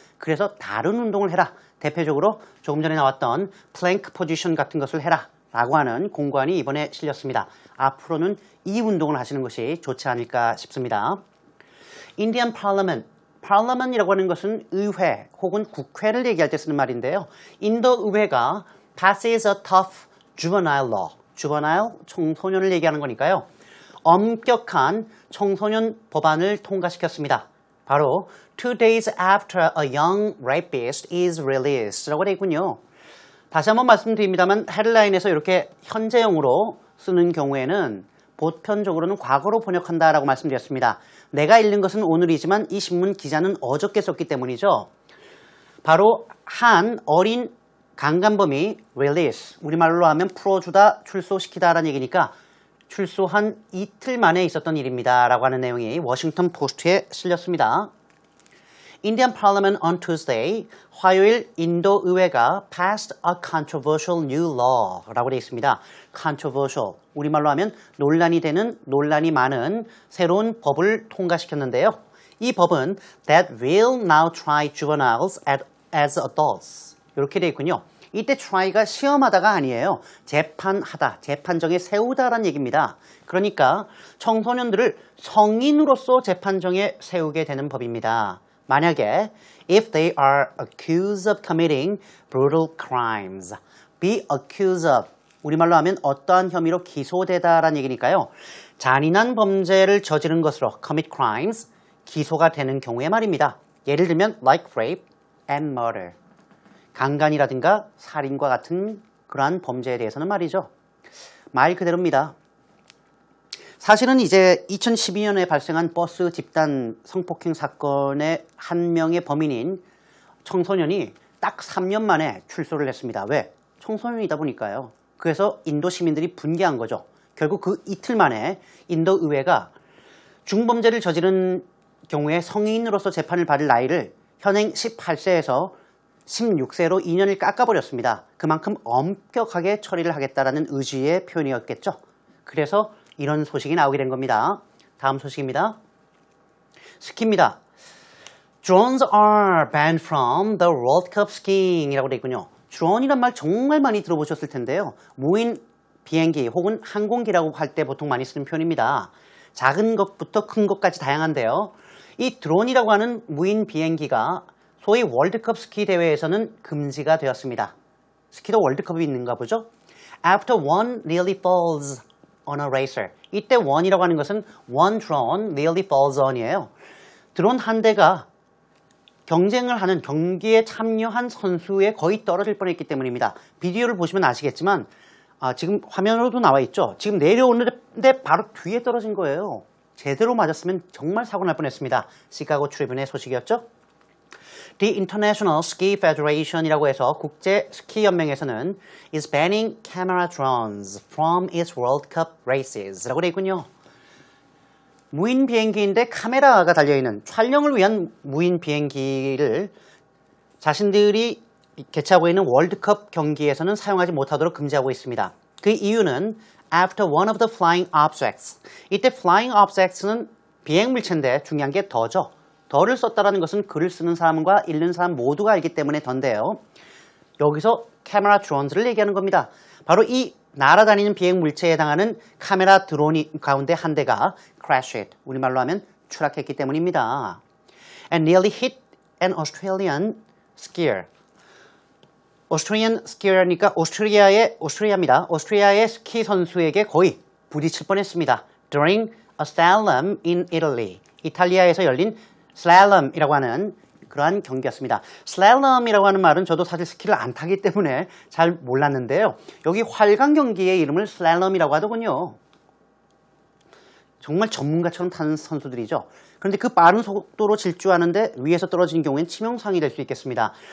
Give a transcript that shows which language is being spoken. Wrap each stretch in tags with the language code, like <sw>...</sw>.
<ko>그래서 다른 운동을 해라. 대표적으로 조금 전에 나왔던 플랭크 포지션 같은 것을 해라 라고 하는 공고안이 이번에 실렸습니다. 앞으로는 이 운동을 하시는 것이 좋지 않을까 싶습니다. Indian Parliament, Parliament이라고 하는 것은 의회 혹은 국회를 얘기할 때 쓰는 말인데요. 인도 의회가</ko> <en>passes a tough juvenile law, juvenile,</en> <ko>청소년을 얘기하는 거니까요. 엄격한 청소년 법안을 통과시켰습니다. 바로</ko> <en>2 days after a young rapist is released</en> <ko>라고 되어 있군요. 다시 한번 말씀드립니다만 헤드라인에서 이렇게 현재형으로 쓰는 경우에는 보편적으로는 과거로 번역한다라고 말씀드렸습니다. 내가 읽는 것은 오늘이지만 이 신문 기자는 어저께 썼기 때문이죠. 바로 한 어린 강간범이 release, 우리말로 하면 풀어주다, 출소시키다라는 얘기니까 출소한 이틀 만에 있었던 일입니다. 라고 하는 내용이 워싱턴 포스트에 실렸습니다.</ko> <en>Indian Parliament on Tuesday,</en> <ko>화요일 인도 의회가</ko> <en>passed a controversial new law</en> <ko>라고 되어 있습니다. controversial, 우리말로 하면 논란이 되는, 논란이 많은 새로운 법을 통과시켰는데요. 이 법은</ko> <en>that will now try juveniles as adults</en> <ko>이렇게 되어 있군요. 이때 try가 시험하다가 아니에요. 재판하다, 재판정에 세우다라는 얘기입니다. 그러니까 청소년들을 성인으로서 재판정에 세우게 되는 법입니다. 만약에</ko> <en>if they are accused of committing brutal crimes, be accused of,</en> <ko>우리말로 하면 어떠한 혐의로 기소되다라는 얘기니까요. 잔인한 범죄를 저지른 것으로</ko> <en>commit crimes,</en> <ko>기소가 되는 경우에 말입니다. 예를 들면</ko> <en>like rape and murder,</en> <ko>강간이라든가 살인과 같은 그러한 범죄에 대해서는 말이죠. 말 그대로입니다. 사실은 이제 2012년에 발생한 버스 집단 성폭행 사건의 한 명의 범인인 청소년이 딱 3년 만에 출소를 했습니다. 왜? 청소년이다 보니까요. 그래서 인도 시민들이 분개한 거죠. 결국 그 이틀 만에 인도 의회가 중범죄를 저지른 경우에 성인으로서 재판을 받을 나이를 현행 18세에서 16세로 2년을 깎아버렸습니다. 그만큼 엄격하게 처리를 하겠다라는 의지의 표현이었겠죠. 그래서 이런 소식이 나오게 된 겁니다. 다음 소식입니다. 스키입니다.</ko> <en>Drones are banned from the World Cup skiing</en> <ko>이라고 되어 있군요. 드론이란 말 정말 많이 들어보셨을 텐데요. 무인 비행기 혹은 항공기라고 할 때 보통 많이 쓰는 표현입니다. 작은 것부터 큰 것까지 다양한데요. 이 드론이라고 하는 무인 비행기가 소위 월드컵 스키 대회에서는 금지가 되었습니다. 스키도 월드컵이 있는가 보죠?</ko> <en>After one nearly falls on a racer.</en> <ko>이때</ko> <en>one이라고 하는 것은 one drone nearly falls on이에요.</en> <ko>드론 한 대가 경쟁을 하는 경기에 참여한 선수에 거의 떨어질 뻔했기 때문입니다. 비디오를 보시면 아시겠지만 지금 화면으로도 나와 있죠. 지금 내려오는데 바로 뒤에 떨어진 거예요. 제대로 맞았으면 정말 사고 날 뻔했습니다. 시카고 트리뷴의 소식이었죠.</ko> <en>The International Ski Federation이라고 해서</en> <ko>국제 스키 연맹에서는</ko> <en>is banning camera drones from its World Cup races</en> <ko>라고 되어 있군요. 무인 비행기인데 카메라가 달려있는 촬영을 위한 무인 비행기를 자신들이 개최하고 있는 월드컵 경기에서는 사용하지 못하도록 금지하고 있습니다. 그 이유는</ko> <en>after one of the flying objects.</en> <ko>이때 flying objects는 비행 물체인데 중요한 게 더죠. 더를 썼다라는 것은 글을 쓰는 사람과 읽는 사람 모두가 알기 때문에 던데요. 여기서 카메라 드론즈를 얘기하는 겁니다. 바로 이 날아다니는 비행 물체에 해당하는 카메라 드론이 가운데 한 대가 crashed, 우리말로 하면 추락했기 때문입니다.</ko> <en>And nearly hit an Australian skier.</en> <ko>Australian skier니까 오스트리아입니다. 오스트리아의 스키 선수에게 거의 부딪힐 뻔했습니다.</ko> <en>During a slalom in Italy.</en> <ko>이탈리아에서 열린 슬랄럼이라고 하는 그러한 경기였습니다. 슬랄럼이라고 하는 말은 저도 사실 스키를 안 타기 때문에 잘 몰랐는데요. 여기 활강 경기의 이름을 슬랄럼이라고 하더군요. 정말 전문가처럼 타는 선수들이죠. 그런데 그 빠른 속도로 질주하는데 위에서 떨어지는 경우엔 치명상이 될 수 있겠습니다.</ko>